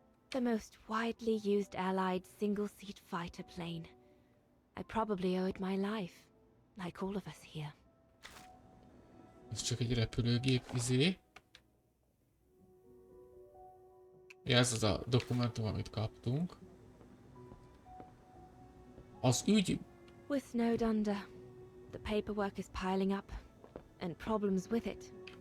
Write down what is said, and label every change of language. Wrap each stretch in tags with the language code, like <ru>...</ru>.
<en>The most widely used Allied single-seat fighter plane. I probably owe it my life, like all of us here.</en> <hu>Ez csak egy repülőgép izé. Ja, ez az a dokumentum, amit kaptunk. Az ügy...</hu> <en>With snowed under, the paperwork is piling up, and problems with it.</en>